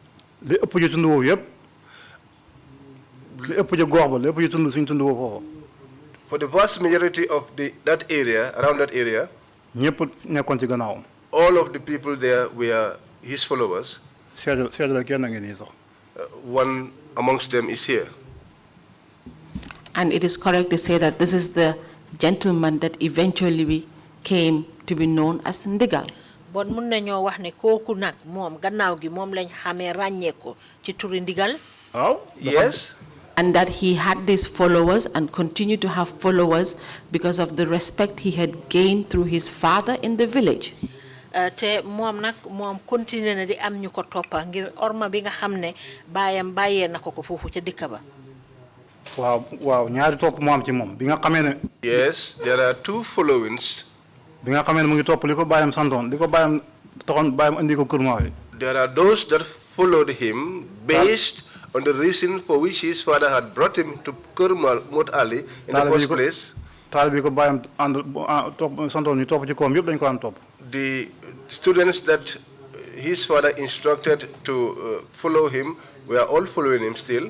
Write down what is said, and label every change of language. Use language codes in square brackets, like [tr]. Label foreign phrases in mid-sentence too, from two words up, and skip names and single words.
[en] For the vast majority of that area, around that area, all of the people there were his followers. One amongst them is here. And it is correct to say that this is the gentleman that eventually came to be known as Ndigal. [wo] Bon mun nañoo wax ne kooku nag moom gannaaw gi moom lañ xamee ràññee ko ci turi Ndigal. [en] Yes. And that he had these followers and continued to have followers because of the respect he had gained through his father in the village. [wo] Te moom nag moom continué na di am ñu ko toppa ngir orma bi nga xam ne baayam bàyyee na ko foofu ca dëkk ba. waaw ñaari topp moo am ci moom bi nga xamee ne. [en] Yes, there are two followings. [wo] bi nga xamee ne mu ngi topp li ko baayam santoon li ko baayam taxoon baayam andi ko Kër Maali. [en] There are those that followed him based on the reason for which his father had brought him to Kermal Mot Ali in the first place. The students that his father instructed to follow him were all following him still.